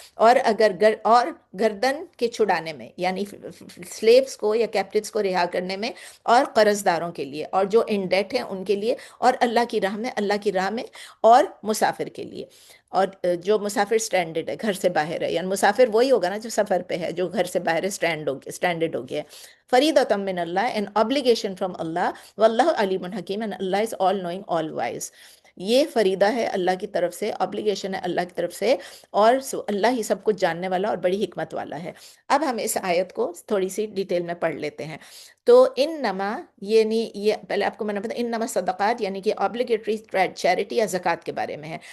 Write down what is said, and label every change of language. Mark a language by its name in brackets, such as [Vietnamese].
[Urdu] اور اگر اور گردن کے چھڑانے میں یعنی سلیوز کو یا کیپٹیوز کو رہا کرنے میں، اور قرض داروں کے لیے، اور جو ان ڈیٹ ہیں ان کے لیے، اور اللہ کی راہ میں، اور مسافر کے لیے. اور جو مسافر سٹینڈرڈ ہے، گھر سے باہر ہے، یعنی مسافر وہی ہوگا نا جو سفر پہ ہے، جو گھر سے باہر ہے، سٹینڈرڈ ہو گیا. [Arabic] فریضۃ من اللہ، [English] an obligation from اللہ، [Arabic] واللہ علیم حکیم، [English] and اللہ is all knowing all wise. [Urdu] یہ فریضہ ہے اللہ کی طرف سے، obligation ہے اللہ کی طرف سے، اور اللہ ہی سب کچھ جاننے والا اور بڑی حکمت والا ہے. اب ہم اس آیت کو تھوڑی سی ڈیٹیل میں پڑھ لیتے ہیں. تو انما یہ پہلے آپ کو میں نے بتایا، انما صدقات یعنی کہ obligatory چیریٹی یا زکوٰۃ کے بارے میں ہے.